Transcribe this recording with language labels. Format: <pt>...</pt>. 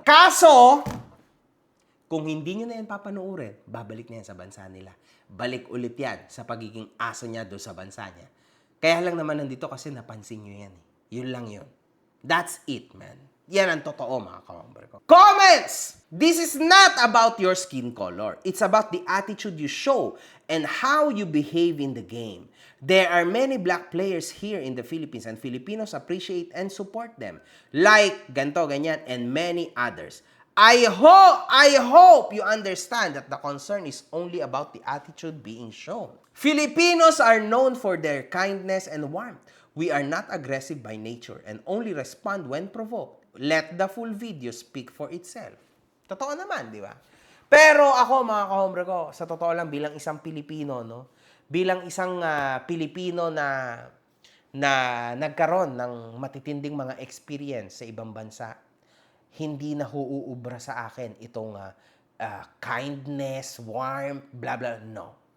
<tl>Kaso, kung hindi nyo na yan papanoorin, babalik na yan sa bansa nila. Balik ulit yan sa pagiging aso niya doon sa bansa niya. Kaya lang naman nandito kasi napansin nyo yan. Yun lang yun.</tl> <en>That's it, man.</en> <tl>Yan ang totoo, mga kahombre ko.</tl> <en>Comments! This is not about your skin color. It's about the attitude you show and how you behave in the game. There are many black players here in the Philippines and Filipinos appreciate and support them. Like,</en> <tl>ganto, ganyan,</tl> <en>and many others. I hope you understand that the concern is only about the attitude being shown. Filipinos are known for their kindness and warmth. We are not aggressive by nature and only respond when provoked. Let the full video speak for itself.</en> <tl>Totoo naman, di ba? Pero ako, mga kahombre ko, sa totoo lang, bilang isang Pilipino, no? Bilang isang Pilipino na nagkaroon ng matitinding mga experience sa ibang bansa, hindi na huubra sa akin itong</tl> <en>kindness, warmth, blah, blah,</en> <tl>no.</tl>